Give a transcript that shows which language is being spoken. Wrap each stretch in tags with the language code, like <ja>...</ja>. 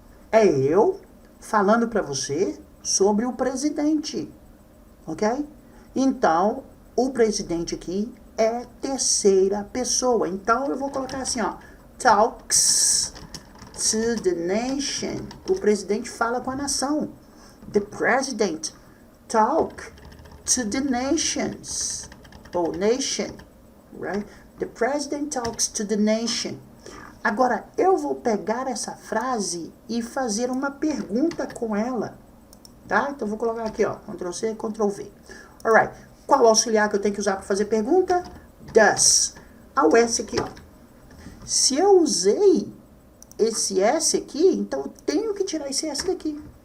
<pt>É eu falando para você sobre o presidente. Ok? Então, o presidente aqui é terceira pessoa. Então, eu vou colocar assim, ó.</pt> <en>Talks to the nation.</en> <pt>O presidente fala com a nação.</pt> <en>The president talk to the nations.</en> <pt>Ou nation.</pt> <en>Right? The president talks to the nation.</en> <pt>Agora, eu vou pegar essa frase e fazer uma pergunta com ela. Tá? Então, vou colocar aqui, ó. Ctrl+C, Ctrl+V. Alright. Qual auxiliar que eu tenho que usar para fazer pergunta? Does. O S aqui, ó. Se eu usei esse S aqui, então eu tenho que tirar esse S daqui.</pt>